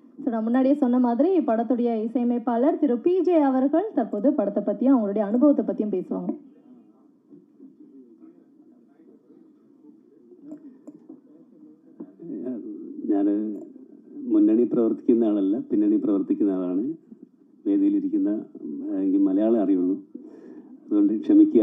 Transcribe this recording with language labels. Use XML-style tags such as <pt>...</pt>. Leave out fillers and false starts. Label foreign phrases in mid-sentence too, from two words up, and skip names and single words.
<ta>நான் முன்னாடியே சொன்ன மாதிரி படத்துடைய இசையமைப்பாளர் திரு பிஜே அவர்கள் தற்போது படத்தை பற்றியும் அவங்களுடைய அனுபவத்தை பற்றியும் பேசுவாங்க.</ta> <ml>ഞാൻ മുന്നണി പ്രവർത്തിക്കുന്ന ആളല്ല, പിന്നണി പ്രവർത്തിക്കുന്ന ആളാണ്. വേദിയിലിരിക്കുന്ന എനിക്ക് മലയാളം അറിയുള്ളൂ, അതുകൊണ്ട് ക്ഷമിക്കുക.</ml>